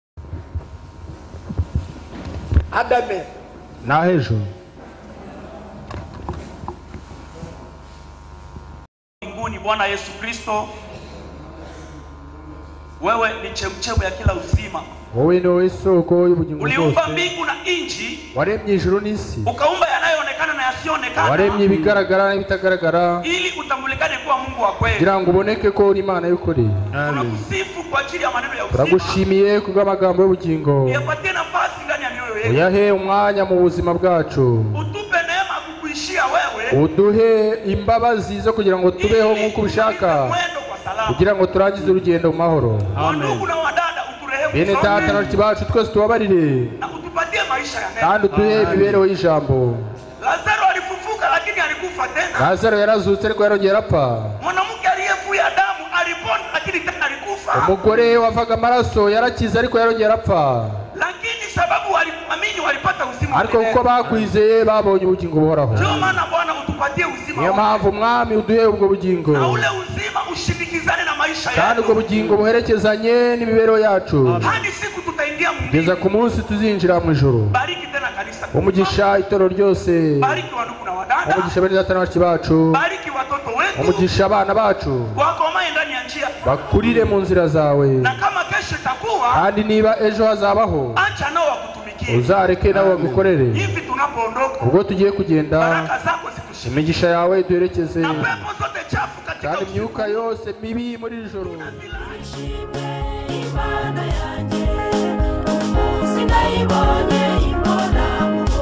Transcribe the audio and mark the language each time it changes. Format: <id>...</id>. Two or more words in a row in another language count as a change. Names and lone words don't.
<sw>na hejuru mbinguni. Bwana Yesu Kristo, wewe ni chemchemu ya kila uzima.</sw> <rw>Wowe ni isoko y'ubugingo bwose.</rw> <sw>Uliumba mbingu na nchi,</sw> <rw>waremye ijuru n'isi,</rw> <sw>ukaumba yanayoonekana na yasiyoonekana,</sw> <rw>waremye ibigaragara n'ibitagaragara,</rw> <sw>ili utambulikane kuwa Mungu wa kweli,</sw> <rw>kugira ngo uboneke ko uri Imana y'ukuri.</rw> <sw>Tunakusifu kwa ajili ya maneno ya uzima,</sw> <rw>turagushimiye kubw'amagambo y'ubugingo.</rw> <sw>Yapatie nafasi ndani ya mioyo yetu,</sw> <rw>uyahe umwanya mu buzima bwacu,</rw> <sw>utupe neema kukuishia wewe,</sw> <rw>uduhe imbabazi zo kugira ngo tubeho nk'uko ubishaka, kugira ngo turangize urugendo mu mahoro. Amen. Bene data na bacu twese tubabarire, kandi uduhe imibereho y'ijambo.</rw> <sw>Lazaro alifufuka lakini alikufa tena.</sw> <rw>Lazaro yarazutse ariko yarongeye arapfa.</rw> <sw>Mwanamke aliyevuja damu alipona lakini tena alikufa.</sw> <rw>Umugore wavaga amaraso yarakize ariko yarongeye arapfa.</rw> <sw>Lakini sababu waliamini walipata uzima.</sw> <rw>Ariko kuko bakwizeye babonye ubugingo buhoraho.</rw> <sw>Ndio maana Bwana utupatie uzima.</sw> <rw>Niyo mpamvu Mwami uduhe ubwo bugingo,</rw> <sw>na ule uzima ushindikizane na maisha yetu,</sw> <rw>kandi ubwo bugingo buherekezanye n'imibereho yacu,</rw> <sw>hadi siku tutaingia mbinguni,</sw> <rw>kugeza ku munsi tuzinjira mu ijuru.</rw> <sw>Bariki tena kanisa,</sw> <rw>umugisha itoro ryose,</rw> <sw>bariki wandugu na wadada,</sw> <rw>umugisha bene data na bacu,</rw> <sw>bariki watoto wetu,</sw> <rw>umugisha abana bacu,</rw> <sw>wakomaye ndani ya njia,</sw> <rw>bakurire mu nzira zawe,</rw> <sw>na kama kesho itakuwa,</sw> <rw>kandi niba ejo hazabaho,</rw> <sw>acha nao wakutumikie,</sw> <rw>uzareke nabo bagukorere.</rw> <sw>Hivi tunapoondoka,</sw> <rw>ubwo tugiye kugenda,</rw> <sw>baraka zako zikushike,</sw> <rw>imigisha yawe duherekeze,</rw> <sw>na pepo zote chafu katika</sw> <rw>kandi imyuka yose mibi muri ijoro. Imana yanjye, umunsi nayibonye imbona</rw>